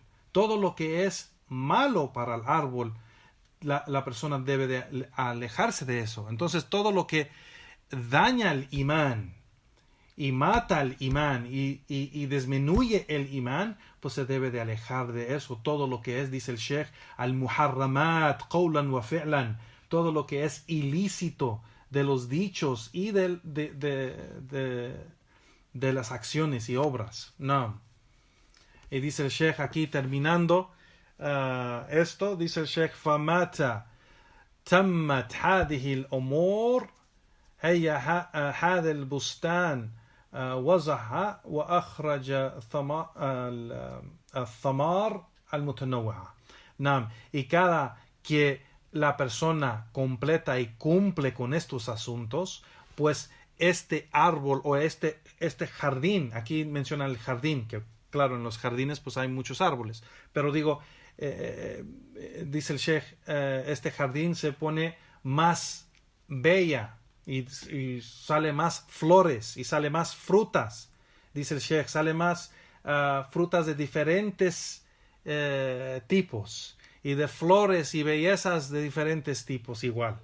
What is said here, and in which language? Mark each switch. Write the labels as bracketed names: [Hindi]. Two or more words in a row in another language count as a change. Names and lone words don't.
[Spanish] Todo lo que es malo para el árbol, la persona debe de alejarse de eso. Entonces todo lo que daña el imán y mata el imán y disminuye el imán, pues se debe de alejar de eso. Todo lo que es, dice el Sheikh, [Arabic] المحرمات قولا وفعلا, [Spanish] todo lo que es ilícito de los dichos y de las acciones y obras. No. Y dice el Sheikh aquí terminando esto, dice el Sheikh, [Arabic] فمتى تمت هذه الأمور هي هذا البستان وزعها وأخرج الثمار المتنوعة. نعم. [Spanish] Y cada que la persona completa y cumple con estos asuntos, pues este árbol o este jardín, aquí menciona el jardín, que claro, en los jardines pues hay muchos árboles, pero digo, dice el Sheikh, este jardín se pone más bella y sale más flores y sale más frutas, dice el Sheikh, sale más frutas de diferentes tipos y de flores y bellezas de diferentes tipos igual.